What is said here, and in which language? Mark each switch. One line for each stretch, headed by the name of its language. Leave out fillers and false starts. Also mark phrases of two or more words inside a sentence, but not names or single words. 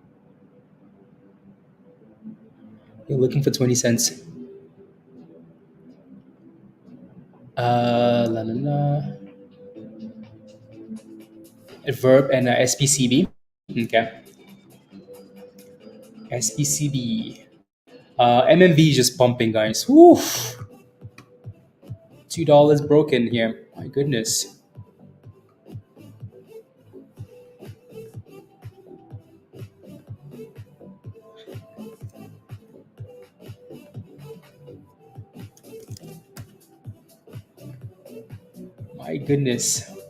English: You're looking for 20 cents. La la la. Verb and SPCB. Okay. SPCB. MMV just pumping, guys. Woo! $2 broken here. My goodness. My goodness.